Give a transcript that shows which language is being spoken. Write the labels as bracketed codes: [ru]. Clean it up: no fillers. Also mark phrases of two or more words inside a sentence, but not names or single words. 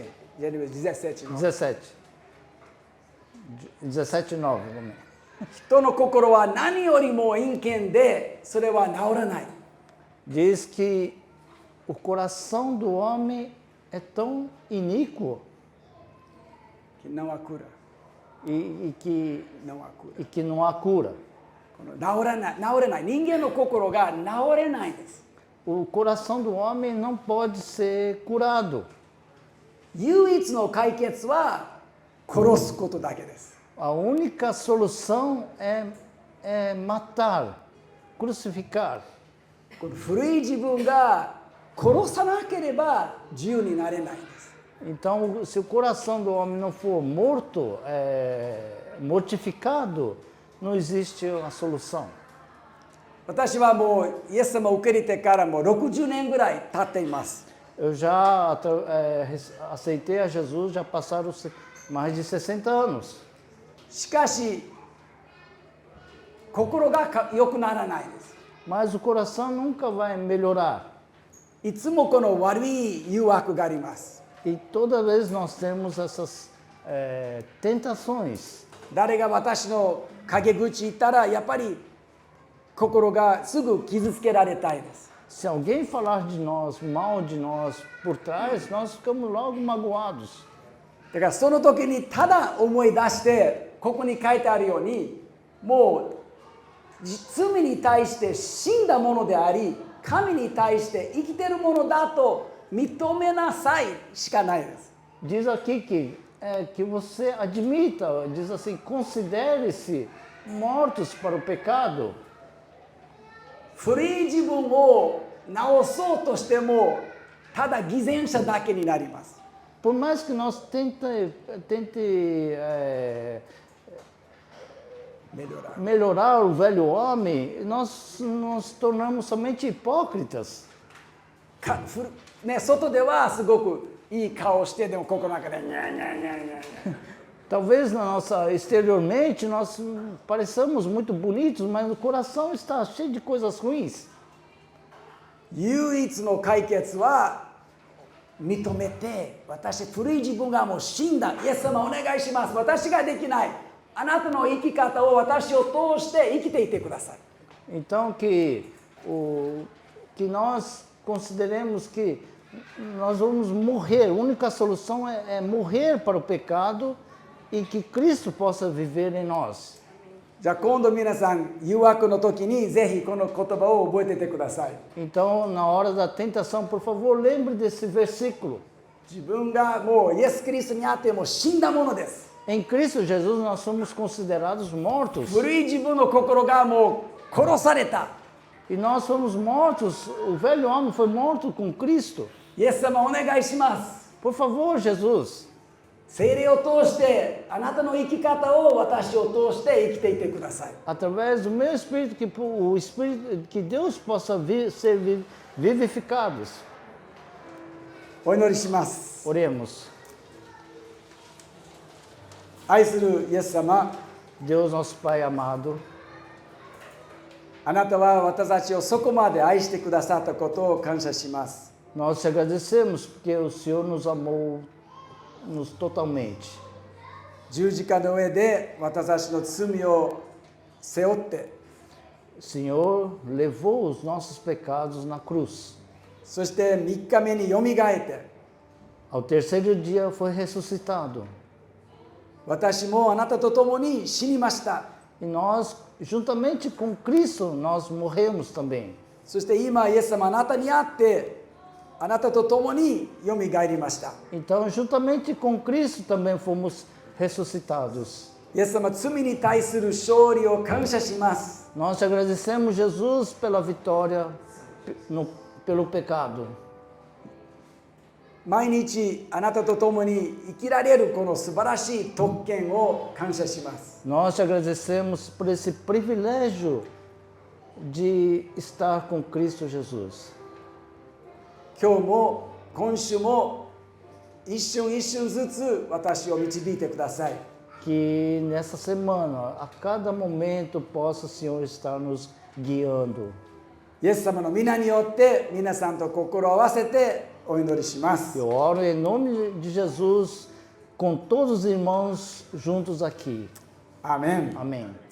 [ja] 17 の [pt] 17. 17, 9. Vamos. [ja] 人の心は何よりも陰険で、それは治らない。 [pt] Diz que o coração do homem é tão iníquo não há cura. e que não há cura. e que não há cura. [ja] この治れない。人間の心が治れないんです。 [pt] O coração do homem não pode ser curado. [ja] 唯一の解決は殺すことだけです。 [pt] A única solução é matar, crucificar. [ja] この古い自分が殺さなければ自由になれないんです。 [pt] Então, se o coração do homem não for morto, mortificado, não existe uma solução. [ja] 私はもうイエス様を受け入れてからもう60年ぐらい経っています。 [pt] Eu já aceitei a Jesus, já passaram mais de 60 anos. [ja] しかし心が良くならないです。 [pt] Mas o coração nunca vai melhorar. [ja] いつもこの悪い誘惑があります。 [pt] E toda vez nós temos essas tentações. [ja] 誰が私の陰口言ったらやっぱり心がすぐ傷つけられたいです。 [pt] Se alguém falar de nós, mal de nós, por trás, nós ficamos logo magoados. [ja] だからその時にただ思い出してここに書いてあるようにもう罪に対して死んだものであり神に対して生きているものだと認めなさいしかないです。 [pt] Diz aqui que você admita, diz assim, considere-se mortos para o pecado. [ja] 古い自分を直そうとしてもただ偽善者だけになります。 [pt] Por mais que nós tente melhorar o velho homem, nós nos tornamos somente hipócritas. [ja] ね、外ではすごくいい顔してでも心の中でニャーニャーニャーニャーニャー [pt] Talvez exteriormente nós pareçamos muito bonitos, mas o coração está cheio de coisas ruins. [ja] 唯一の解決は認めて私古い自分がもう死んだイエス様お願いします私ができないあなたの生き方を私を通して生きていてください [pt] Então que nós consideremos que nós vamos morrer, a única solução é morrer para o pecado e que Cristo possa viver em nós. [ja] じゃあ今度皆さん誘惑の時にぜひこの言葉を覚えててください [pt] Então, na hora da tentação, por favor, lembre desse versículo. [ja] 自分がもうイエス・キリストにあってもう死んだものです [pt] Em Cristo Jesus nós somos considerados mortos [ja] 古い自分の心がもう殺された [pt] e nós somos mortos, o velho homem foi morto com Cristo. [ja] イエス様お願いします [pt] Por favor, Jesus, [ja] 聖霊を通してあなたの生き方を私を通して生きていてください [pt] através do meu espírito, o espírito que Deus possa ser vivificados. [ja] お祈りします [pt] Oremos. [ja] 愛するイエス様 [pt] Deus, nosso Pai amado, [ja] あなたは私たちをそこまで愛してくださったことを感謝します [pt] nós te agradecemos porque o Senhor nos amou totalmente. [ja] 十字架の上で私たちの罪を背負って [pt] O Senhor levou os nossos pecados na cruz. [ja] そして3日目によみがえって [pt] Ao terceiro dia foi ressuscitado. [ja] 私もあなたと共に死にました [pt] E nós, juntamente com Cristo, nós morremos também. [ja] そして今イエス様あなたに会ってあなたと共によみがえりました [pt] Então, juntamente com Cristo também fomos ressuscitados. [ja] イエス様罪に対する勝利を感謝します [pt] Nós te agradecemos, Jesus, pela vitória pelo pecado. [ja] 毎日あなたと共に生きられるこの素晴らしい特権を感謝します [pt] Nós te agradecemos por esse privilégio de estar com Cristo Jesus. [ja] 今日も今週も一瞬一瞬ずつ私を導いてください [pt] Que nessa semana, a cada momento, possa o Senhor estar nos guiando. [ja] イエス様の皆によって皆さんと心を合わせてお祈りします [pt] Eu oro em nome de Jesus com todos os irmãos juntos aqui. [ja] アーメン [pt] Amém.